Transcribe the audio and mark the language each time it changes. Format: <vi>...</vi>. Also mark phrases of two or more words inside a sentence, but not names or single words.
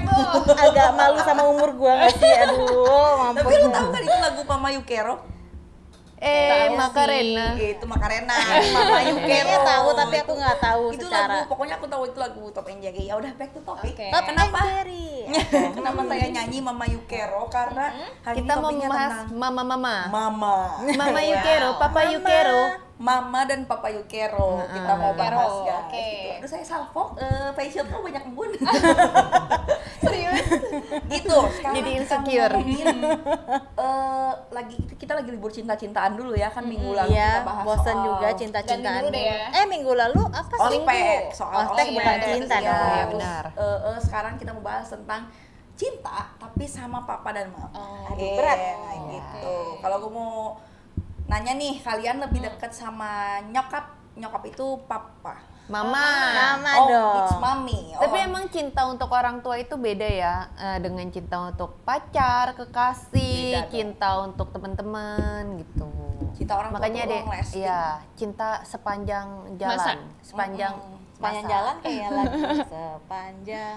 <id>agak malu sama umur gua nggak sih? Aduh, mampus. Tapi lu tahu kan itu lagu Mama Yukero? Tahu Macarena. Itu Macarena, Mama Yukero. Kayaknya tahu tapi aku nggak tahu Itu secara. lagu, pokoknya aku tahu itu lagu Tom and Jerry. Ya udah,</id> <en>back to topic.</en> <id>Oke. Top Kenapa? and Jerry. Kenapa saya nyanyi Mama Yukero? Karena hari ini Kita mau topiknya membahas tentang mama-mama. Mama. Mama Ya. Yukero, Papa Yukero. Mama dan Papa Yukero kita mau bahas Yukero, guys. oke. Gitu. Aduh saya salfok, facial tuh banyak embun. Serius? Gitu. Sekarang Jadi kita insecure. mau ngomongin, kita lagi libur cinta-cintaan dulu ya kan minggu lalu Iya, kita bahas bosan soal juga cinta-cintaan. Ganti dulu deh ya. Minggu lalu apa sih? ospek, soal Ospek bukan ospek, cinta iya. dong. Iya, benar. Sekarang kita mau bahas tentang cinta tapi sama papa dan mama. Oh, aduh, berat. Gitu. Kalau gue mau nanya nih, kalian lebih dekat sama nyokap itu papa? Mama. Mama Oh, dong.</id> <en>it's mommy.</en> <id>Oh, Tapi emang cinta untuk orang tua itu beda ya, dengan cinta untuk pacar, kekasih, Beda dong. cinta untuk teman-teman gitu. Cinta orang tua Makanya tuh deh,</id> <en>long lasting.</en> <id>iya, cinta sepanjang jalan, Masa? sepanjang Sepanjang masa. jalan kayak lagi sepanjang.</id>